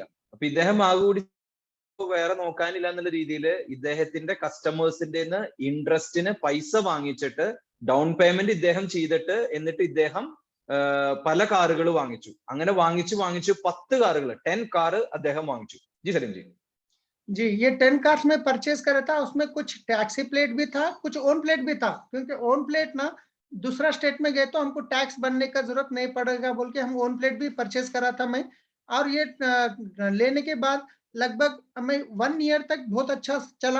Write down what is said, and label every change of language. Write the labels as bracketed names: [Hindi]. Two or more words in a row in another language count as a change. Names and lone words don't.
[Malayalam] അപ്പൊ ഇദ്ദേഹം ആകൂടി വേറെ നോക്കാനില്ല എന്നുള്ള രീതിയിൽ ഇദ്ദേഹത്തിന്റെ കസ്റ്റമേഴ്സിന്റെ ഇൻട്രസ്റ്റിന് പൈസ വാങ്ങിച്ചിട്ട് [English] down payment [Malayalam] ഇദ്ദേഹം ചെയ്തിട്ട് എന്നിട്ട് ഇദ്ദേഹം പല കാറുകൾ വാങ്ങിച്ചു. അങ്ങനെ വാങ്ങിച്ചു 10 കാറുകൾ 10 കാർ അദ്ദേഹം വാങ്ങിച്ചു. ജി സലീം ജി. [Hindi] जी, ये 10 कार्स में परचेज करा था। उसमें कुछ [English] taxi plate [Hindi] भी था, कुछ [English] own plate [Hindi] भी था, क्योंकि [English] own plate [Hindi] ना दूसरा स्टेट में गए तो हमको टैक्स बनने का जरूरत नहीं पड़ेगा बोल के हम [English] own plate [Hindi] भी परचेज करा था मैं। और ये लेने के बाद लगभग हमें 1 ईयर तक बहुत अच्छा चला।